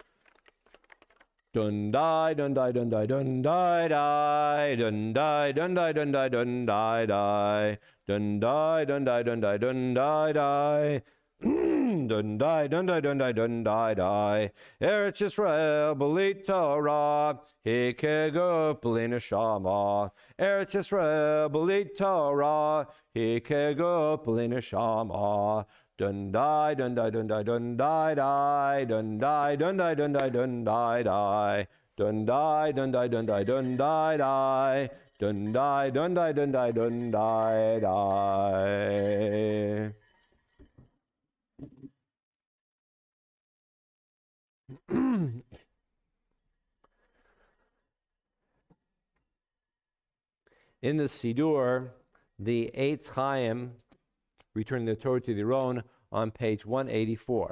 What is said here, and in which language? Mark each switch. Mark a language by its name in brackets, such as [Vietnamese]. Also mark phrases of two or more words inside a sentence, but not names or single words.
[Hebrew] Dundai, dundai, dundai, dundai, dai, dundai, dundai, dundai, dundai, dai, dundai, dundai, dundai, dundai, dai. Dundai, dundai, dundai, dundai, dai. ארץ ישראל, בלי תורה, היא כגוף בלי נשמה. ארץ ישראל, בלי תורה, היא כגוף בלי נשמה. Dundai, dundai, dundai, dundai, dai. Dundai, dundai, dundai, dundai, dai. Dundai, dundai, dundai, dundai, dai. Dundai, dundai, dundai, dundai, dai. [English] In the siddur, the Eitz Chaim, returning the Torah to the Aron, on page 184.